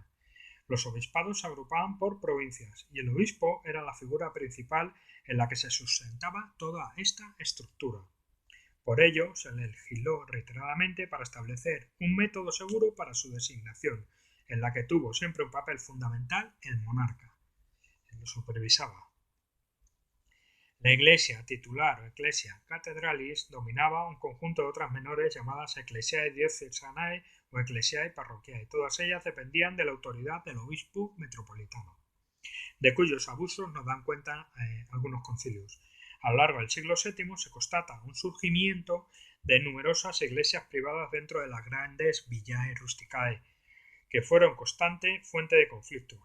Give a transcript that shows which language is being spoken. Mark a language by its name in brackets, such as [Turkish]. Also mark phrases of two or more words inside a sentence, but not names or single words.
[Spanish] Los obispados se agrupaban por provincias y el obispo era la figura principal en la que se sustentaba toda esta estructura. Por ello, se legisló reiteradamente para establecer un método seguro para su designación, en la que tuvo siempre un papel fundamental el monarca. Él lo supervisaba. La iglesia titular o [Latin] ecclesia cathedralis [Spanish] dominaba un conjunto de otras menores llamadas [Latin] ecclesiae diocesanae [Spanish] o [Latin] ecclesiae parroquiae. [Spanish] Todas ellas dependían de la autoridad del obispo metropolitano, de cuyos abusos nos dan cuenta algunos concilios. A lo largo del siglo VII se constata un surgimiento de numerosas iglesias privadas dentro de las grandes [Latin] villae rusticae, [Spanish] que fueron constante fuente de conflicto.